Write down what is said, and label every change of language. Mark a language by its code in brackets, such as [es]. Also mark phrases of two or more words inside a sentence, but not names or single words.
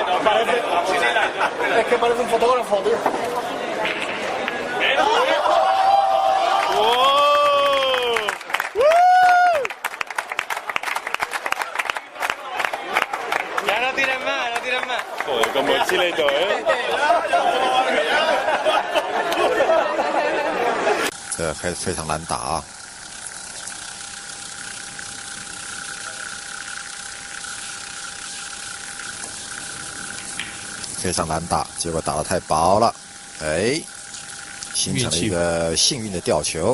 [es] Es que parece un fotógrafo, tío. Ya no tiran más, no tiran más. Joder, con mochila y todo, ¿eh? [zh] 这非常难打啊！非常难打，结果打得太薄了，哎，形成了一个幸运的吊球。